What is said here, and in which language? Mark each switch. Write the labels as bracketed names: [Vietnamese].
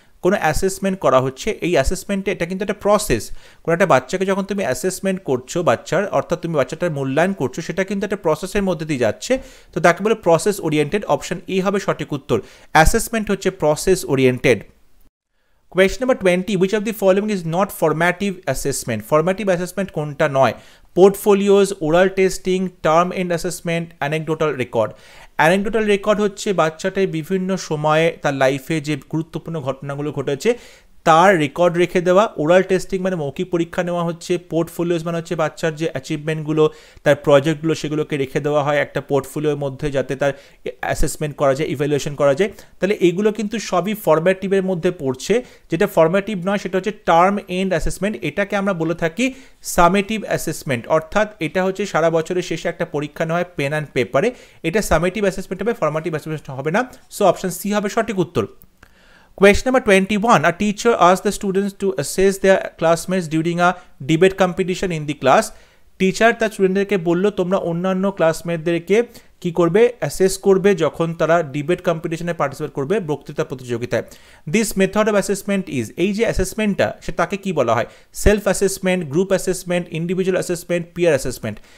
[Bangla] কোনো অ্যাসেসমেন্ট করা হচ্ছে, এই অ্যাসেসমেন্টে এটা কিন্তু একটা প্রসেস। কোনো একটা বাচ্চাকে যখন তুমি অ্যাসেসমেন্ট করছো, বাচ্চার অর্থাৎ তুমি বাচ্চাটার মূল্যায়ন করছো, সেটা কিন্তু একটা প্রসেসের মধ্যে দিয়ে যাচ্ছে, তো তাকে বলে প্রসেস ওরিয়েন্টেড। অপশন এ হবে সঠিক উত্তর, অ্যাসেসমেন্ট হচ্ছে process oriented. [English] Question number 20. Which of the following is not formative assessment? [Bangla] Formative assessment কোনটা নয়? পোর্টফোলিওজ, oral testing, term and assessment, anecdotal record. Anecdotal record হচ্ছে বাচ্চাটার বিভিন্ন সময়ে তার লাইফে যে গুরুত্বপূর্ণ ঘটনাগুলো ঘটেছে তার রেকর্ড রেখে দেওয়া। ওরাল টেস্টিং মানে মৌখিক পরীক্ষা নেওয়া হচ্ছে। পোর্টফোলিওজ মানে হচ্ছে বাচ্চার যে অ্যাচিভমেন্টগুলো, তার প্রজেক্টগুলো, সেগুলোকে রেখে দেওয়া হয় একটা পোর্টফোলিওর মধ্যে, যাতে তার অ্যাসেসমেন্ট করা যায়, ইভ্যালুয়েশন করা যায়। তাহলে এইগুলো কিন্তু সবই ফরম্যাটিভের মধ্যে পড়ছে। যেটা ফরম্যাটিভ নয় সেটা হচ্ছে টার্ম এন্ড অ্যাসেসমেন্ট, এটাকে আমরা বলে থাকি সামেটিভ অ্যাসেসমেন্ট। অর্থাৎ এটা হচ্ছে সারা বছরের শেষে একটা পরীক্ষা নেওয়া হয় পেন অ্যান্ড পেপারে, এটা সামেটিভ অ্যাসেসমেন্ট হবে, ফরম্যাটিভ অ্যাসেসমেন্ট হবে না। সো অপশন সি হবে সঠিক উত্তর। [English] Question number 21. A teacher asks the students to assess their classmates during a debate competition in the class. [Bangla] Teacher তার স্টুডেন্টদেরকে বললো তোমরা অন্যান্য ক্লাসমেটদেরকে কি করবে? অ্যাসেস করবে যখন তারা ডিবেট কম্পিটিশনে পার্টিসিপেট করবে, বক্তৃতা প্রতিযোগিতায়। [English] this method of assessment is, [Bangla] এই যে অ্যাসেসমেন্টটা সে তাকে কি বলা হয়? [English] Self assessment, group assessment, individual assessment, peer assessment.